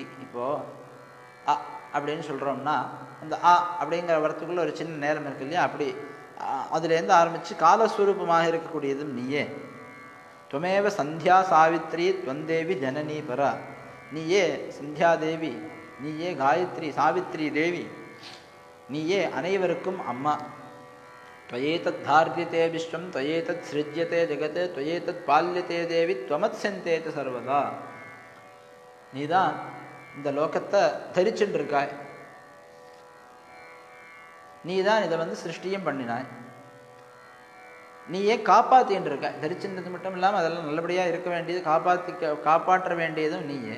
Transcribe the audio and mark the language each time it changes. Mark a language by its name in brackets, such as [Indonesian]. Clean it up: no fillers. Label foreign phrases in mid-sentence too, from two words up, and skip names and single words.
[Tamil] இப்போ அ அப்படின்னு சொல்கிறோம்னா அந்த அ அப்படிங்கிற வரத்துக்குள்ள ஒரு சின்ன நேரம் இருக்கு இல்லையா, அப்படி அதுலேருந்து ஆரம்பித்து காலஸ்வரூபமாக இருக்கக்கூடியதும் நீயே. [Sanskrit] त्वमेव सन्ध्या सावित्री त्वं देवी जननी परा. [Tamil] நீயே சந்தியாதேவி, நீயே காயத்ரி சாவித்ரி தேவி, நீயே அனைவருக்கும் அம்மா. [Sanskrit] त्वयेतत् धार्यते विश्वं त्वयेतत् सृज्यते जगत् त्वयेतत् पाल्यते देवी त्वमत्स्यन्ते सर्वदा. [Tamil] நீதான் இந்த லோகத்தை தரிச்சுட்டு இருக்காய், நீதான் இதை சிருஷ்டியும் பண்ணினாய், நீயே காப்பாற்றின்னு இருக்காய். தரிச்சுன்றது மட்டும் இல்லாமல் அதெல்லாம் நல்லபடியாக இருக்க வேண்டியது, காப்பாற்ற வேண்டியதும் நீயே.